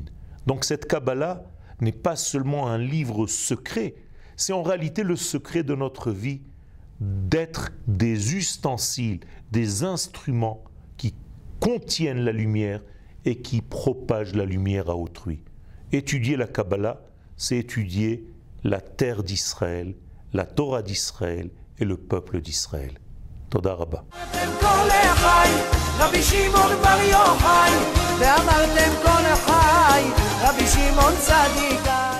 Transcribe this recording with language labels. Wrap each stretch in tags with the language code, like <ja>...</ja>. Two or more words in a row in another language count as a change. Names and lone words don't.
<fr>Donc cette Kabbalah n'est pas seulement un livre secret, c'est en réalité le secret de notre vie, d'être des ustensiles, des instruments qui contiennent la lumière et qui propagent la lumière à autrui. Étudier la Kabbalah, c'est étudier la terre d'Israël, la Torah d'Israël et le peuple d'Israël.</fr> <he>תודה רבה. רבי שמעון בר יוחאי, ואמרתם כל אחי, רבי שמעון צדיק</he>